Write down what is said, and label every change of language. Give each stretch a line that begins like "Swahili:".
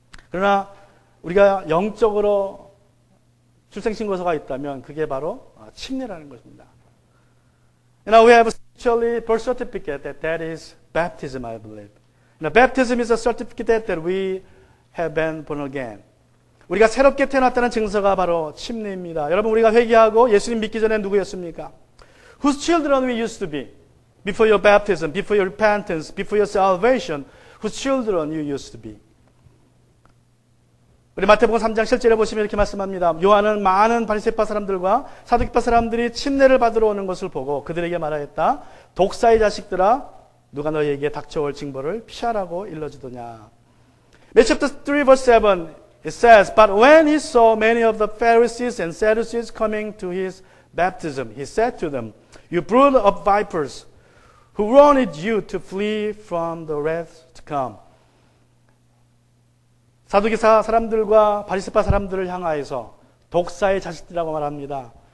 Korean: 그러나 우리가 영적으로 출생신고서가 있다면 그게 바로 침례라는 것입니다.
English: You know, we have actually birth certificate that is baptism, I believe. Now, baptism is a certificate that we have been born again.
Korean: 우리가 새롭게 태어났다는 증서가 바로 침례입니다. 여러분 우리가 회개하고 예수님 믿기 전에 누구였습니까?
English: Whose children we used to be? Before your baptism, before your repentance, before your salvation, whose children you used to be?
Korean: 우리 마태복음 3장 실제로 보시면 이렇게 말씀합니다. 요한은 많은 바리새파 사람들과 사두개파 사람들이 침례를 받으러 오는 것을 보고 그들에게 말하였다. 독사의 자식들아, 누가 너희에게 닥쳐올 징벌을 피하라고 일러주더냐.
English: Matthew chapter 3 verse 7 it says, But when he saw many of the Pharisees and Sadducees coming to his baptism, he said to them, You brood of vipers, who warned you to flee from the wrath to come?
Korean: 사두개파 사람들과 바리새파 사람들을 향하여서 독사의 자식들이라고 말합니다.